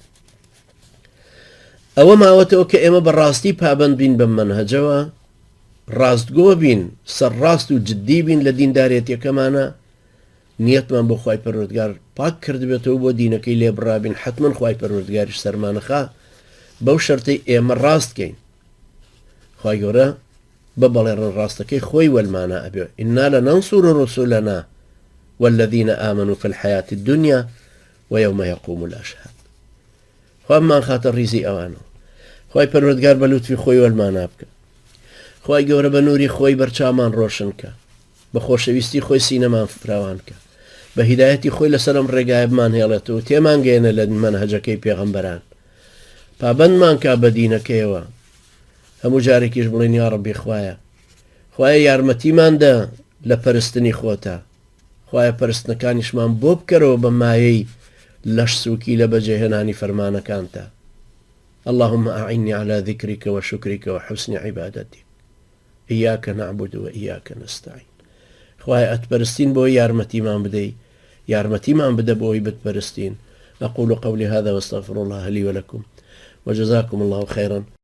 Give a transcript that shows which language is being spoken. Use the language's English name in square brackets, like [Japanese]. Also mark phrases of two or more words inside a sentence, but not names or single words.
[Central Kurdish] ئەوە ماوەتەوە کە ئێمە بەڕاستی پابند بین بەم منهەجەوە، ڕاستگۆ بین، سەرڕاست و جددی بین لە دیندارێتیەکەمانە، نیەتمان بۆ خوای پەروەردگار پاک کردبێتەوە بۆ دینەکەی لێبڕابین. حتمما خوای پەروەردگاریش سەرمانەخا بەو شەرتەی ئێمە ڕاستکەین. خوای گەورە بە بەڵێڕن ڕاستەکەی خۆی وەلمانە ئەبێ [Arabic] ئینا لەنەنسوور ڕوسولەنا والذین آمنوا في الحياة الدنيا ويوم يقوم الأشهاد. [Central Kurdish] خوایمان خاتە ڕیزی ئەوانەوە. خوای پەروەردگار بە لوتفی خۆی وەلمانە بکە. خوای گەورە بە نووری خۆی بەرچاومان ڕۆشن کە، بە خۆشەویستی خۆی سینەمان فراوان کە، بە هیدایەتی خۆی لەسەرم ڕێگایە بمان هێڵێتەوە، تێمان گەێنە لە منهەجەکەی پێغەمبەران، پابەندمان کا بە دینەکەیەوە. هەموو جارێکیش بڵێن [Arabic] یا ڕەبی [Central Kurdish] خوایە، خوایە یارمەتیمان دە لە پەرستنی خۆتە، خوایە پەرستنەکانیشمان بۆ بکەرەوە بە مایەی لەش سووکی لە بەجێهێنانی فەرمانەکانتە. [Arabic] اللهم أعني على ذكرك وشكرك وحسن عبادتك إياك نعبد وإياك نستعين. [Central Kurdish] خوایە ئەتپەرستین بۆ یارمەتیمان بدەی، یارمەتیمان بدە بۆی بتپەرستین. [Arabic] أقول قولي هذا واستغفر الله لي ولكم وجزاكم الله خيرا.